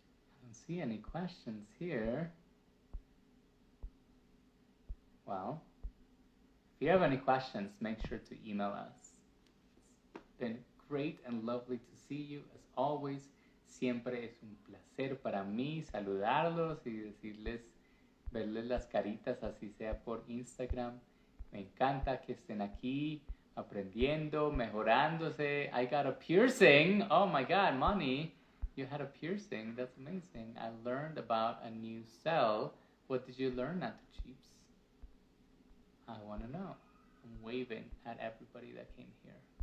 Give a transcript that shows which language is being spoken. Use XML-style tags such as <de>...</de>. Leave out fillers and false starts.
<en>I don't see any questions here. Well, if you have any questions, make sure to email us. It's been great and lovely to see you as always.</en> <es>Siempre es un placer para mí saludarlos y decirles, verles las caritas, así sea por Instagram. Me encanta que estén aquí aprendiendo, mejorándose.</es> <en>I got a piercing. Oh my God, Moni, you had a piercing. That's amazing. I learned about a new cell. What did you learn at the Chiefs? I want to know. I'm waving at everybody that came here.</en>